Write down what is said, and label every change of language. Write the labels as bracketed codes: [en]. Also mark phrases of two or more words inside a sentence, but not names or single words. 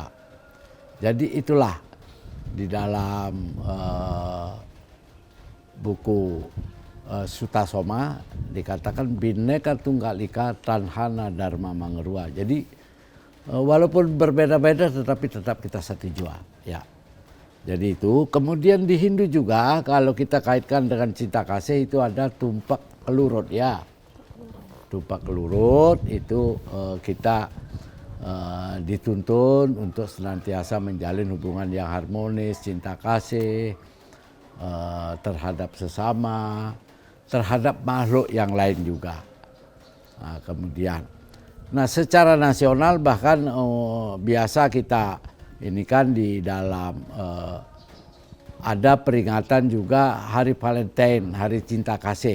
[id] Jadi itulah di dalam buku Sutasoma dikatakan [kaw] Bhinneka Tunggal Ika Tanhana Dharma Mangerua. [id] Jadi walaupun berbeda-beda tetapi tetap kita satu jua. Ya. Jadi itu. Kemudian di Hindu juga kalau kita kaitkan dengan cinta kasih itu ada tumpak kelurut ya. Tumpak kelurut itu kita dituntun untuk senantiasa menjalin hubungan yang harmonis, cinta kasih terhadap sesama, terhadap makhluk yang lain juga. Nah, kemudian, nah secara nasional bahkan biasa kita ini kan di dalam ada peringatan juga Hari Valentine, Hari Cinta Kasih.